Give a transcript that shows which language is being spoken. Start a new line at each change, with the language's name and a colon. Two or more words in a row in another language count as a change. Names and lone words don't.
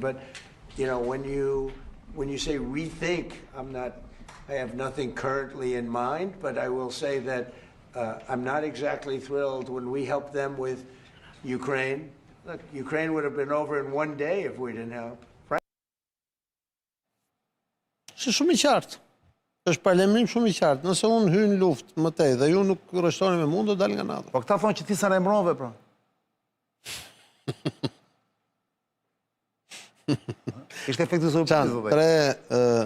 English: But, you know, when you say rethink, I have nothing currently in mind, but I will say that I'm not exactly thrilled when we help them with Ukraine. Look, Ukraine would have been over in one day if we didn't help.
Albanian: Është shumë i qartë. Është parlemrim shumë i qartë. Nëse unë hyj në luftë më tej dhe ju nuk rreshtoni me mua, do dal nga NATO. Po këta thonë që ti sa ne mbrove, pra. Ishte efekti surprizë.